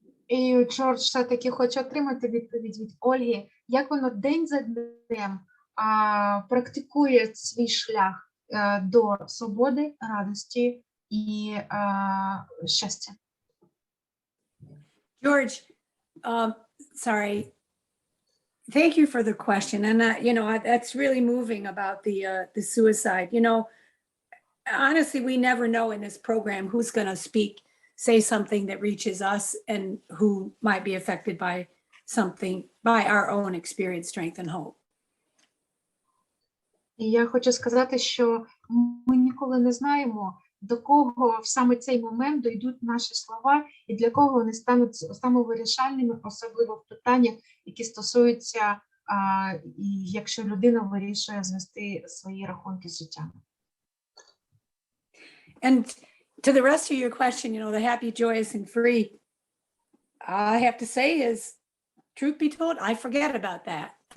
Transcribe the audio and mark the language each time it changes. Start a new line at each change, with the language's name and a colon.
Ukrainian: І Джордж все-таки хоче отримати відповідь від Ольги, як воно день за днем практикує свій шлях до свободи, радості і щастя.
English: George, sorry. Thank you for the question. And, that's really moving about the suicide. Honestly, we never know in this program who's going to say something that reaches us and who might be affected by something, by our own experience, strength, and hope.
Ukrainian: І я хочу сказати, що ми ніколи не знаємо, до кого в саме цей момент дійдуть наші слова і для кого вони стануть самовирішальними, особливо в питаннях, які стосуються, якщо людина вирішує звести свої рахунки з життям.
English: And to the rest of your question, the happy, joyous, and free, I have to say is, truth be told, I forget about that.